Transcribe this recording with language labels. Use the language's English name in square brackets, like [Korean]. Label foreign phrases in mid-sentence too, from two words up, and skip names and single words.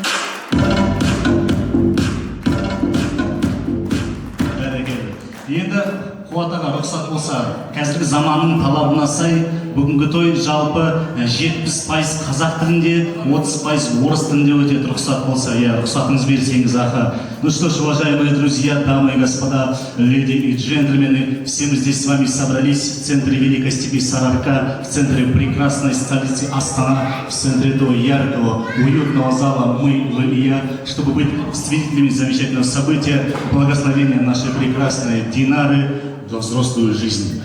[Kazakh] Енді Қуат аға рұқсат болса, қазіргі заманның талабына сай, бүгінгі той жалпы 70% қазақ тілінде, 30% орыс тілінде өтеді, рұқсат болса, рұқсатыңыз берсеңіз ақы. [Russian] Ну что ж, уважаемые друзья, дамы и господа, леди и джентльмены, все мы здесь с вами собрались в центре Великой Степи Сарыарка, в центре прекрасной столицы Астана, в центре этого яркого, уютного зала «Мы, вы и я», чтобы быть свидетелями замечательного события, благословения нашей прекрасной Динары во взрослую жизнь.